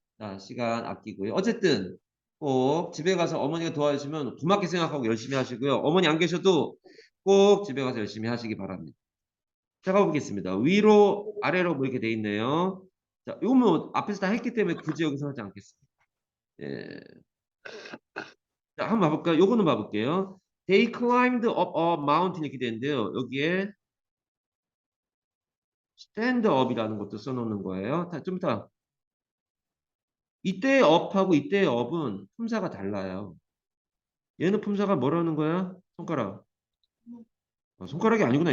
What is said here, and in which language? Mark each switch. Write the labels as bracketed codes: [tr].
[ko] 자, 시간 아끼고요. 어쨌든 꼭 집에 가서 어머니가 도와주시면 고맙게 생각하고 열심히 하시고요. 어머니 안 계셔도 꼭 집에 가서 열심히 하시기 바랍니다. 자, 가보겠습니다. 위로 아래로 뭐 이렇게 돼 있네요. 자, 이거 뭐 앞에서 다 했기 때문에 굳이 여기서 하지 않겠습니다. 예. 자, 한번 봐볼까요? 요거는 봐볼게요. [en] They climbed up a mountain 이렇게 되는데요. [ko] 여기에 stand up이라는 것도 써놓는 거예요. 좀 이따 이때의 up하고 이때의 up은 품사가 달라요. 얘는 품사가 뭐라는 거야? 손가락. 손가락이 아니구나.